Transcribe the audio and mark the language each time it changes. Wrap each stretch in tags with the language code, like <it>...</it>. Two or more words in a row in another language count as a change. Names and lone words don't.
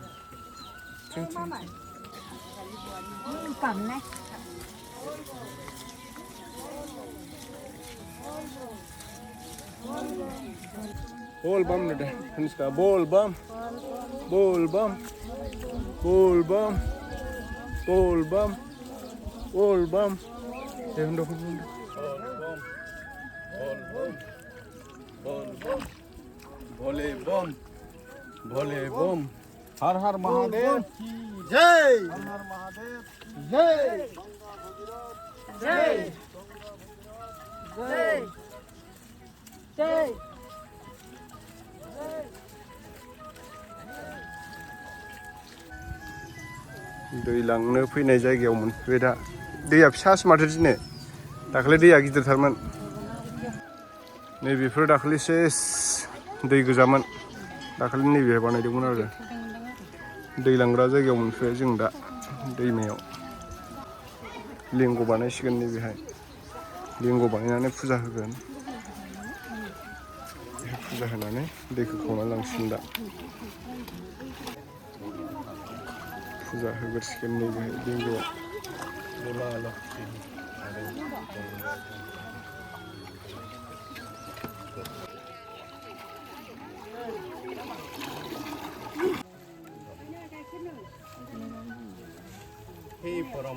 <vi>Cầm này.</vi> <hi>बोल बम nè, Musta. बोल बम. बोल बम। बोल बम. बोल बम। बोल बम.</hi> <vi>Em đâu không?</vi> <hi>बोल बम. बोल बम। भोले बम. भोले बम। हर हर महादेव की जय। हर हर महादेव की जय। जय जय जय।</hi> <brx>दै लांनो फैनाय जायगायाव मोनफैबाय दा। दैया फिसासो माथो दिनै। दाखालि दैया गिदिरथारमोन। नैबेफोर दाखालिसो दै गोजामोन। दाखालि नैबे बानायदोंमोन आरो दै लांग्रा जायगायाव मोनफैबाय जों दा दैमायाव लिंग बानायसिगोन नैबेहाय लिंग बानायनानै फुजा होगोन फुजा होनानै दैखौ खावना लांसिगोन दा फुजा होग्रोसिगोन नैबेहाय लिंगआव</brx> <hi>हे परम</hi>